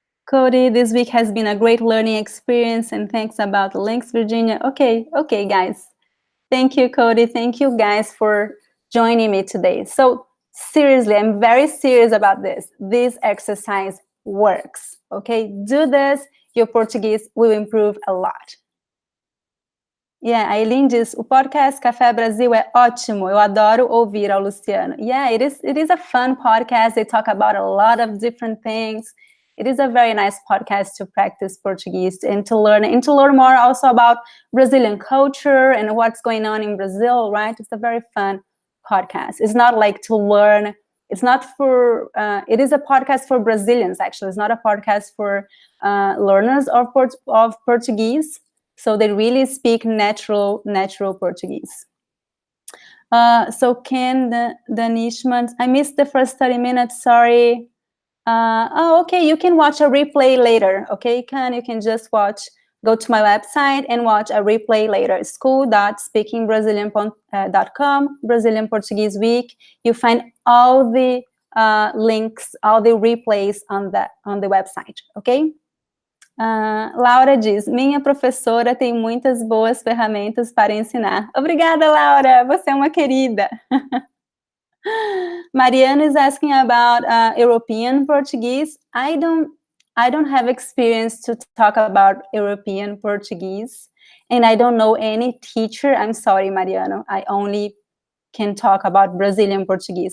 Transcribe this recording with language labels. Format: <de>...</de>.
<en>Cody, this week has been a great learning experience, and thanks about the links, Virginia. Okay, guys. Thank you, Cody. Thank you, guys, for joining me today. So seriously, I'm very serious about this. This exercise works, okay? Do this, your Portuguese will improve a lot.</en> <pt>Yeah, a Aileen diz, o podcast Café Brasil é ótimo. Eu adoro ouvir ao Luciano.</pt> <en>Yeah, it is a fun podcast. They talk about a lot of different things. It is a very nice podcast to practice Portuguese and to learn more also about Brazilian culture and what's going on in Brazil, right? It's a very fun podcast. It's not like to learn. It's not for, it is a podcast for Brazilians, actually. It's not a podcast for learners of Portuguese. So they really speak natural Portuguese. So Ken, the Nishman, I missed the first 30 minutes, sorry. Okay, you can watch a replay later, okay? You can just go to my website and watch a replay later, school.speakingbrazilian.com, Brazilian Portuguese Week. You find all the links, all the replays on the website, okay?</en> <pt>Laura diz, minha professora tem muitas boas ferramentas para ensinar. Obrigada, Laura, você é uma querida.</pt> <en>Mariana is asking about European Portuguese. I don't have experience to talk about European Portuguese, and I don't know any teacher. I'm sorry, Mariana. I only can talk about Brazilian Portuguese.</en>